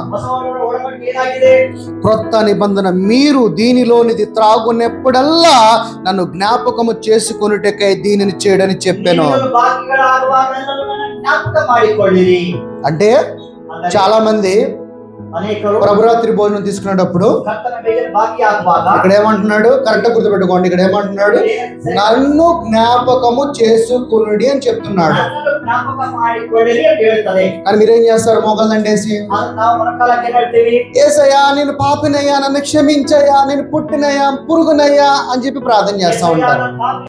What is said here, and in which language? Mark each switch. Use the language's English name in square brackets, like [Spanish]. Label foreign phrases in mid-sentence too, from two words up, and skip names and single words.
[Telugu] క్రొత్త నిబంధన. మీరు దీనిలోనిది త్రాగునెప్పుడల్లా నన్ను జ్ఞాపకము చేసుకొనుటకై దీనిని చేయడని చెప్పాను. అంటే చాలా మంది [Kannada] ಅನೇಕರು [Telugu] ప్రభురాత్రి భోజనం తీసుకునేటప్పుడు [Kannada] ಕರ್ತನ ಮೇಜಿನ ಭಾಗಿಯಾಗುವಾಗ [Telugu] ఇక్కడ ఏమంటున్నాడు, కరెక్ట్ గుర్తుపెట్టుకోండి, ఇక్కడ ఏమంటున్నాడు, నన్ను జ్ఞాపకము చేసుకునుడి అని చెప్తున్నాడు. [Kannada] ನನ್ನನ್ನು ಜ್ಞಾಪಕ ಮಾಡಿಕೊಳ್ಳಿರಿ ಅಂತ ಹೇಳ್ತದೆ. [Telugu] కానీ మీరేం చేస్తారు, మోకాళ్ళండేసి [Kannada] ಅದನ್ನ ನಾವು ಮೊಣಕಾಲಕ್ಕೆ ಏನ್ ಹೇಳ್ತೀವಿ, [Telugu] ఏసయ్యా నేను పాపినయ్యా, నన్ను క్షమించయ్యా, నేను పుట్టినయ్యా పురుగునయ్యా అని చెప్పి ప్రార్థన చేస్తా ఉంటారు.